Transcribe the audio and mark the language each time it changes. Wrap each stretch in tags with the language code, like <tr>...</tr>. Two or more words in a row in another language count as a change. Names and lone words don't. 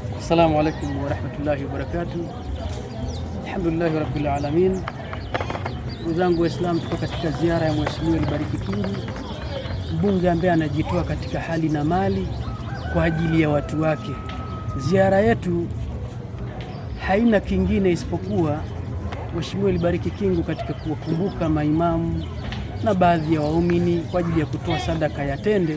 <ar>السلام عليكم ورحمة الله وبركاته. الحمد لله رب العالمين.</ar> <sw>Ndugu zangu Waislamu, tuko katika ziara ya Mheshimiwa Bariki Kingu, mbunge ambaye anajitoa katika hali na mali kwa ajili ya watu wake. Ziara yetu haina kingine isipokuwa Mheshimiwa Bariki Kingu katika kuwakumbuka maimamu na baadhi ya waumini kwa ajili ya kutoa sadaka ya tende.</sw>